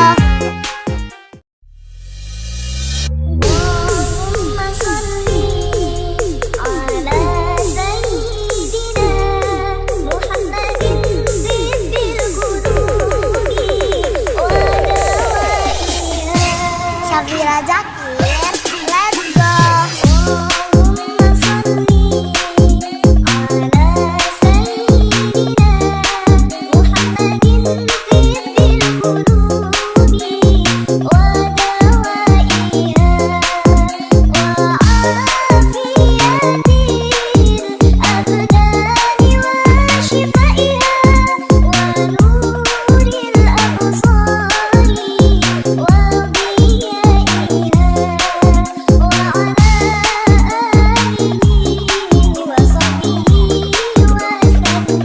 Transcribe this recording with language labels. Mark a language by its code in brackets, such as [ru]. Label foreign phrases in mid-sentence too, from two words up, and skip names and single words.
[ar] اللهم صل على سيدنا محمد طب القلوب ودوائها. [en] Syafira Zakir, let's go. [ar] اللهم صل على سيدنا محمد طب القلوب ودوائها و وعافية الأبدان وشفائها ونور الأبصار وضيائها وعلى آله وصحبه وسلم.